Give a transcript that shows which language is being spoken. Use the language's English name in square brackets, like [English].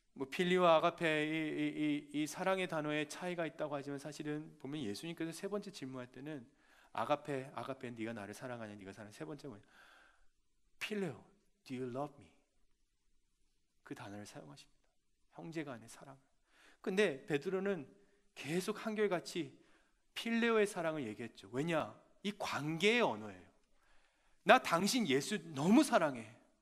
[Korean] 필리와 아가페 이 사랑의 단어의 차이가 있다고 하지만 사실은 보면 예수님께서 세 번째 질문할 때는 아가페 네가 나를 사랑하냐, 네가 사랑하냐. 세 번째 뭐냐? [English] 필레오, do you love me? [Korean] 그 단어를 사용하십니다. 형제 간의 사랑을. 근데 베드로는 계속 한결같이 필레오의 사랑을 얘기했죠. 왜냐? 이 관계의 언어예요. 나 당신 예수 너무 사랑해.